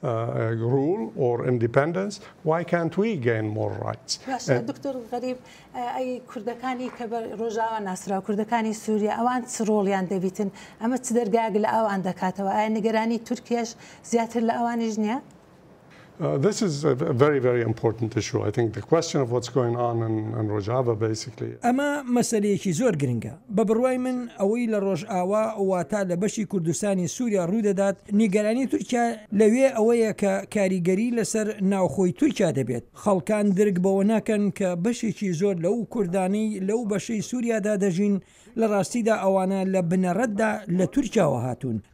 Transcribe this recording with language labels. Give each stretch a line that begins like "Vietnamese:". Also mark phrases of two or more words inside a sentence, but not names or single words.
Central Kurdish: دکتۆر غەریب، ئەی کوردەکانی کە بە ڕۆژاوە ناسرا کوردەکانی سووریا ئەوان چ ڕۆڵیان دەبیتن؟ ئەمە چ دەرگاک لە ئەوان دەکاتەوە؟ ئایا نیگەرانی تورکیاش زیاتر لە ئەوانیش نییە؟
English: This is a very, very important issue. I think the question of what's going on in Rojava basically.
Central Kurdish: ئەمە مەسەلەیەکی زۆر گرنگە. بە بڕوای من ئەوەی لە ڕۆژئاوا واتە لە بەشی کوردستانی سووریا ڕوودەدات، نیگەرانی تورکیا لەوێ ئەوەیە کە کاریگەری لەسەر ناوخۆی تورکیا دەبێت. خەڵکان درک بەوە ناکەن کە بەشێکی زۆر لەو کوردانەی لەو بەشەی سووریادا دەژین لە ڕاستیدا ئەوانە لە بنەڕەتدا لە تورکیاوە هاتوون.